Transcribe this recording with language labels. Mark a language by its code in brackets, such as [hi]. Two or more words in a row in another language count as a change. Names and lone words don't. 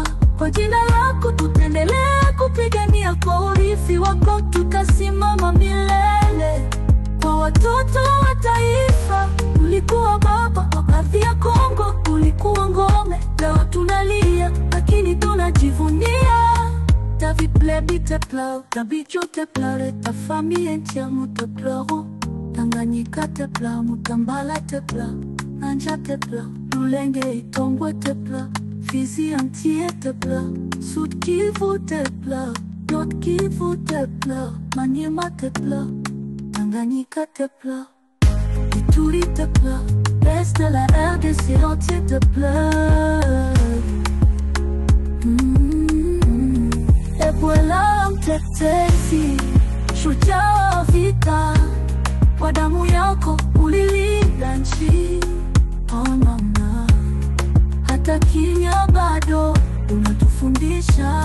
[sw] Kwa jina lako tutaendelea kupigania. Kwa urithi wako tutasimama milele. Kwa watoto wa taifa, ulikuwa baba. Kwa ardhi ya Kongo ulikuwa ngome. Leo tunalia, lakini tunajivunia. [fr] David Plebi te pleure, Dabijo te pleure, ta famille entière te pleure. Tanganyika te pleure, Mutambala te pleure, Nanja te pleure, Lulenge Tombwe te pleure, Fizi entier te pleure, Sud Kivu te pleure, Nord Kivu te pleure, Maniema te pleure, Tanganyika te pleure, Ituri te pleure, l'Est de la RDC entier te pleure. [sw] Ebola mtetezi, shujaa wa vita. Kwa damu yako ulilinda nchi. Oh mama, hata kimya bado unatufundisha.